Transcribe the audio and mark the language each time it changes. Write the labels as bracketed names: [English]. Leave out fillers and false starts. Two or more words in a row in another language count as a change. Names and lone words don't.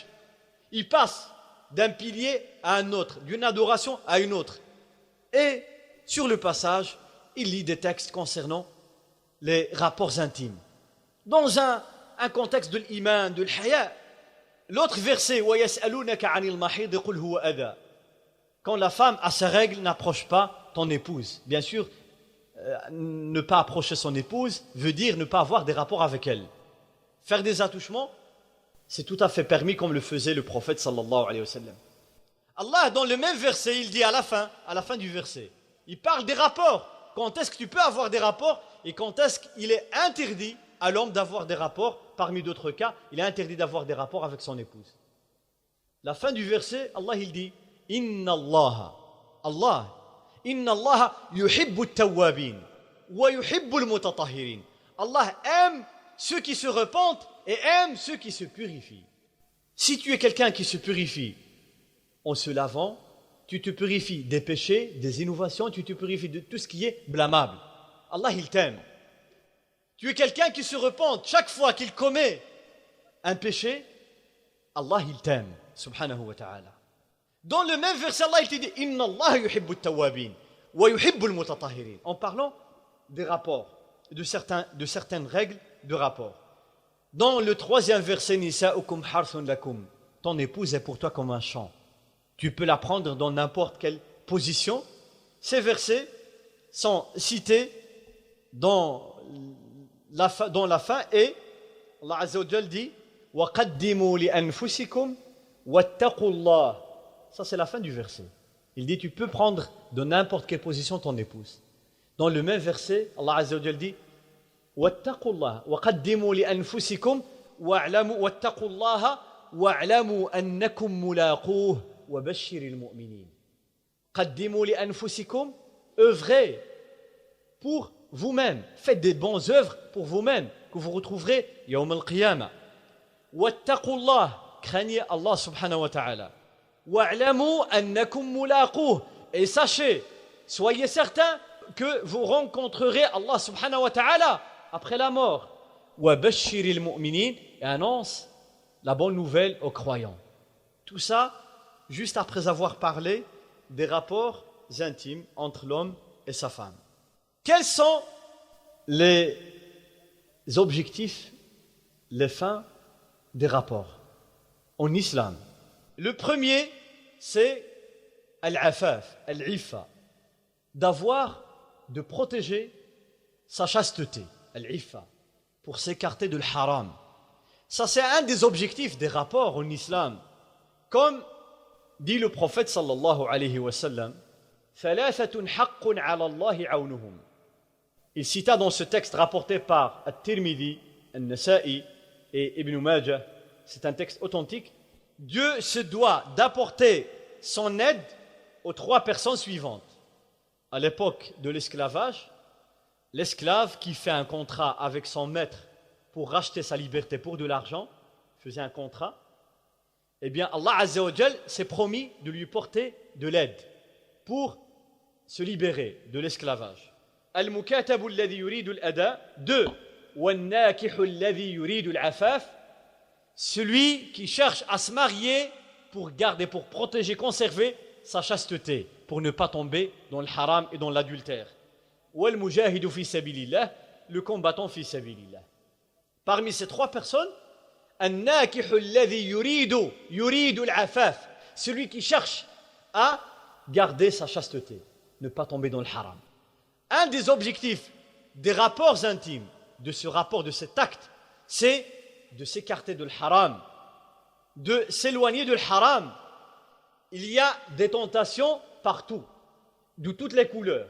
[French] Il passe d'un pilier à un autre, d'une adoration à une autre. Et sur le passage, il lit des textes concernant les rapports intimes. Dans un contexte de l'iman, de l'haya, l'autre verset, [Arabic] وَيَسْأَلُونَكَ عَنِ الْمَحِيضِ قُلْ هُوَ أَذًى. [French] Quand la femme à ses règles n'approche pas ton épouse. Bien sûr, ne pas approcher son épouse veut dire ne pas avoir des rapports avec elle. Faire des attouchements, c'est tout à fait permis comme le faisait le prophète [Arabic] صلى الله عليه وسلم. [French] Allah, dans le même verset, il dit à la fin du verset, il parle des rapports. Quand est-ce que tu peux avoir des rapports et quand est-ce qu'il est interdit à l'homme d'avoir des rapports, parmi d'autres cas, il est interdit d'avoir des rapports avec son épouse. La fin du verset, Allah il dit, [Arabic] إن الله يحب التوابين ويحب المتطهرين. [French] Allah aime ceux qui se repentent et aime ceux qui se purifient. Si tu es quelqu'un qui se purifie en se lavant, tu te purifies des péchés, des innovations, tu te purifies de tout ce qui est blâmable. Allah il t'aime. Tu es quelqu'un qui se repent chaque fois qu'il commet un péché, Allah il t'aime, [Arabic] سبحانه وتعالى. [French] Dans le même verset, Allah il te dit [Arabic] إن الله يحب التوابين ويحب المتطهرين. [French] En parlant des rapports, de certaines règles de rapport. Dans le troisième verset, [Arabic] نساؤكم حرث لكم. [French] Ton épouse est pour toi comme un champ. Tu peux la prendre dans n'importe quelle position. Ces versets sont cités dans la fin et Allah [Arabic] عز وجل [French] dit [Arabic] وَقَدِّمُوا لِأَنفُسِكُمْ وَاتَّقُوا اللَّهَ. [French] Ça c'est la fin du verset. Il dit tu peux prendre de n'importe quelle position ton épouse. Dans le même verset, Allah [Arabic] عز وجل [French] dit [Arabic] وَاتَّقُوا اللَّهَ وَقَدِّمُوا لِأَنفُسِكُمْ وَاتَّقُوا اللَّهَ وَاعْلَمُوا أَنَّكُمْ مُلَاقُوهُ وَبَشِّرِ الْمُؤْمِنِينَ. قَدِّمُوا لِأَنفُسِكُمْ, [French] œuvrez pour vous-même, faites des bonnes œuvres pour vous-même que vous retrouverez [Arabic] يوم القيامة. وَاتَّقُوا اللَّهَ, [French] craignez Allah [Arabic] سبحانه وتعالى. وَاعْلَمُوا أَنَّكُمْ مُلَاقُوهُ, [French] et sachez, soyez certains que vous rencontrerez Allah [Arabic] سبحانه وتعالى [French] après la mort. [Arabic] وَبَشِّرِ الْمُؤْمِنِينَ, [French] et annonce la bonne nouvelle aux croyants. Tout ça, juste après avoir parlé des rapports intimes entre l'homme et sa femme. Quels sont les objectifs, les fins des rapports en islam? Le premier, c'est [Arabic] العفاف العفة, [French] de protéger sa chasteté, al-iffa, pour s'écarter de l'haram. Ça, c'est un des objectifs des rapports en islam. Comme dit le prophète [Arabic] صلى الله عليه وسلم, ثلاثة حق على الله عونهم. [French] Il cita dans ce texte rapporté par At-Tirmidhi, An-Nasa'i et Ibn Majah, c'est un texte authentique, Dieu se doit d'apporter son aide aux trois personnes suivantes. À l'époque de l'esclavage, l'esclave qui fait un contrat avec son maître pour racheter sa liberté pour de l'argent, faisait un contrat, eh bien Allah [Arabic] عز وجل [French] s'est promis de lui porter de l'aide pour se libérer de l'esclavage. [Arabic] المكاتب الذي يريد الأداء. 2. والناكح الذي يريد العفاف. [French] Celui qui cherche à se marier pour garder, pour protéger, conserver sa chasteté, pour ne pas tomber dans le haram et dans l'adultère. [Arabic] والمجاهد في سبيل الله, [French] le combattant [Arabic] في سبيل الله. [French] Parmi ces trois personnes, [Arabic] الناكح الذي يريد العفاف, [French] celui qui cherche à garder sa chasteté, ne pas tomber dans le haram. Un des objectifs des rapports intimes, de ce rapport, de cet acte, c'est de s'écarter de l'haram, de s'éloigner de l'haram. Il y a des tentations partout, de toutes les couleurs.